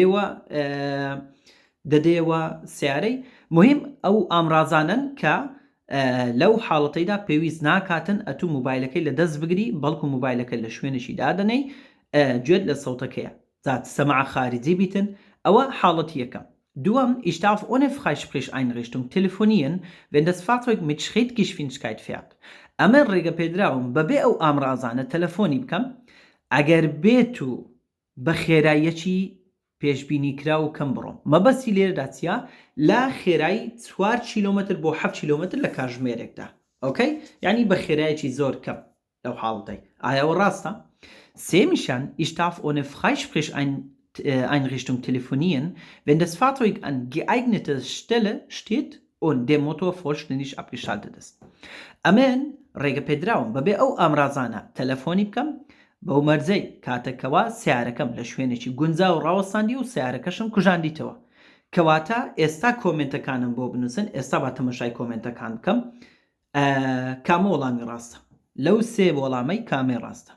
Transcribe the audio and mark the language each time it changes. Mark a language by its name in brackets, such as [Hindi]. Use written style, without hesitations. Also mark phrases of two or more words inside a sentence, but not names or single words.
[Central Kurdish] دەدەیەوە سیارەی مهم ئەو ئامرازانن کە لەو حاڵەتەیدا پێویست ناکاتن ئەتوو موبایلەکەی لە دەست بگری بەڵکو موبایلەکە لە شوێنشی دادەنەی گوێت لە سەوتەکەیە زات سەماع خارجی بیتن ئەوە حاڵەتی یەکەم دووەم [German] ich darf ohne Freisprecheinrichtung telefonieren wenn das Fahrzeug mit Schrittgeschwindigkeit fährt [Central Kurdish] ئەمە ڕێگە پێدراوم بەبێ ئەو ئامرازانە تەلەفۆنی بکەم ئەگەر بێت و بە خێراییەکی پێشبینی کرا و کەم بڕۆم مەبەستی لێرەدا چیە لا خێرایی 4 کیلۆمتر بۆ 7 کیلۆمتر لە کاتژمێرێکدا ئۆکەی یعنی بە خێرایەکی زۆر کەم لەو حاڵەتەی ئایاوە ڕاستە سێمیشان [German] ich darf ohne Freisprecheinrichtung telefonieren wenn das Fahrzeug an geeigneter Stelle steht und der Motor vollständig abgeschaltet ist [Central Kurdish] ئەمێن ڕێگە پێدراوم بەبێ ئەو ئامرازانە تەلەفۆنی بکەم بەو مەرجەی کاتەکەوە سیارەکەم لە شوێنێکی گونجا و ڕاوەستاندی و سیارەکەشم کوژاندیتەوە کەواتە ئێستا کۆمنتەکانم بۆ بنووسن ئێستا با تەمەشای کۆمنتەکان بکەم کامە وەڵامی ڕاستە لەو سێ وەڵامەی کامێ ڕاستە